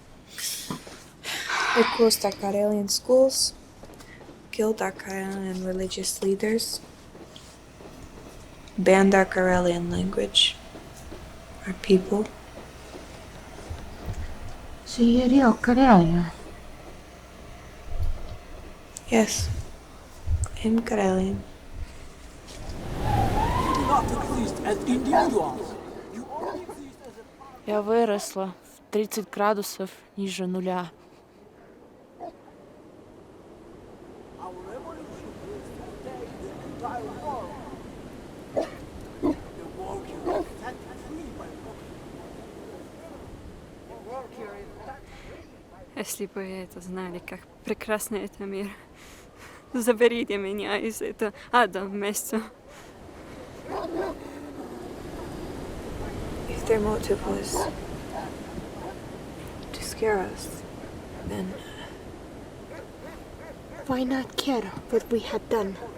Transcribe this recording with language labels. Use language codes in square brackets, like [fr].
[en] They closed our Karelian schools, killed our Karelian religious leaders, banned our Karelian language, our people. So you're real Karelia. Yes, I'm Karelian. not exist as individuals. You only exist as a part. [ru] Я выросла в 30 градусов ниже нуля. [en] Our revolution is to take the entire world. The worker is set free by working. The worker is set free by [ru] Если бы это знали, как прекрасный это мир. Заберите меня из этого ада места. [en] If their motive was to scare us, then Why not care what we had done?